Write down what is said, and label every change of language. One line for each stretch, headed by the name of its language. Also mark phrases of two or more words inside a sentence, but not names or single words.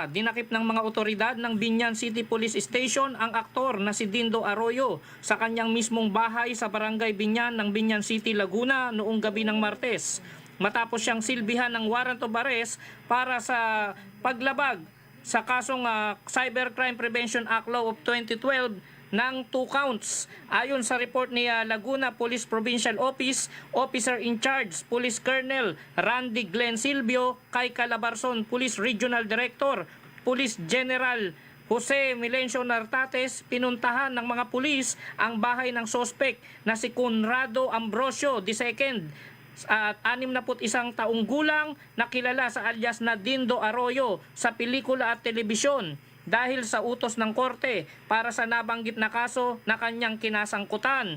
Filipino: Dinakip ng mga otoridad ng Binyan City Police Station ang aktor na si Dindo Arroyo sa kanyang mismong bahay sa Barangay Binyan ng Binyan City, Laguna noong gabi ng Martes. Matapos siyang silbihan ng
English: warrant of arrest
Filipino: para sa paglabag sa kasong Cybercrime Prevention Act Law of 2012 ng 2 counts. Ayon sa report ni Laguna Police Provincial Office,
English: Officer in Charge,
Filipino: Police Colonel Randy Glenn Silvio, kay Calabarzon Police Regional Director, Police General Jose Milencio Nartates, pinuntahan ng mga pulis ang bahay ng sospek na si Conrado Ambrosio II at 61 taong gulang na kilala sa alias na Dindo Arroyo sa pelikula at telebisyon dahil sa utos ng korte para sa nabanggit na kaso na kanyang kinasangkutan.